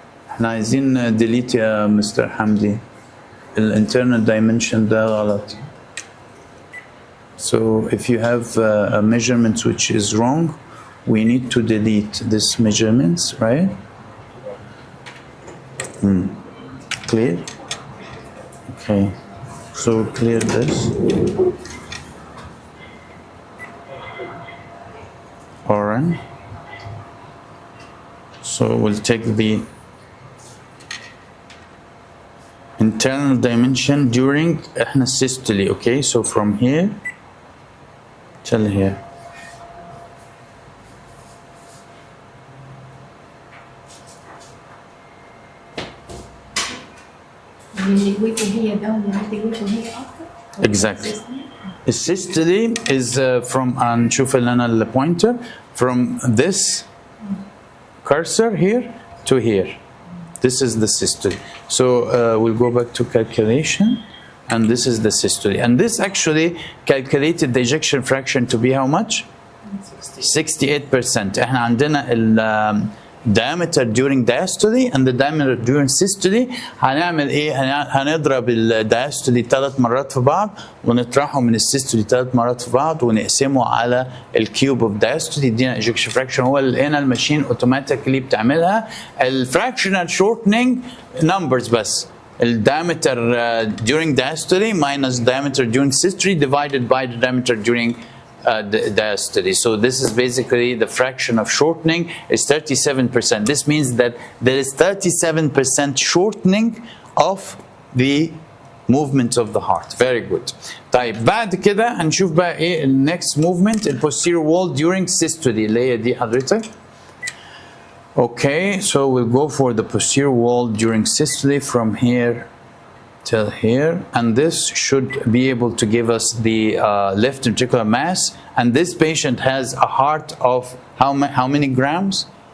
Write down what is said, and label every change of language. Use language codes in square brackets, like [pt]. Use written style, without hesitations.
[ar] احنا عايزين delete يا مستر حمدي. ال internal dimension ده غلط. [en] So if you have a measurement which is wrong, we need to delete this measurements, right? Clear? Okay. So clear this. Alright. So So we'll take the internal dimension during احنا systole. Okay, so from here till here. [ar] الايكو هي داون الايكو هي اكتر. [en] Exactly. السيستولي is from [ar] نشوف اللي انا البوينتر [en] from this cursor here to here. This is the systole. So we'll go back to calculation, and this is the systole. And this actually calculated the ejection fraction to be how much? 68%. [ar] احنا عندنا ال [en] diameter during diastole and the diameter during systole. [ar] هنعمل ايه؟ هنضرب الدايستولي 3 مرات في بعض ونطرحه من السيستولي 3 مرات في بعض ونقسمه على الكيوب اوف diastole يدينا ejection fraction. هو هنا الماشين اوتوماتيكلي بتعملها. الفراكشنال شورتنج نمبرز بس. [en] الدايمتر during diastole minus diameter during systole divided by the diameter during diastole. So this is basically the fraction of shortening is 37%. This means that there is 37% shortening of the movement of the heart. Very good. [ar] طيب بعد كده هنشوف بقى ايه ال [en] next movement [ar] ال [en] posterior wall during systole [ar] اللي هي دي حضرتك. [en] Okay, so we'll go for the posterior wall during systole from here till here, and this should be able to give us the left ventricular mass. And this patient has a heart of how many grams?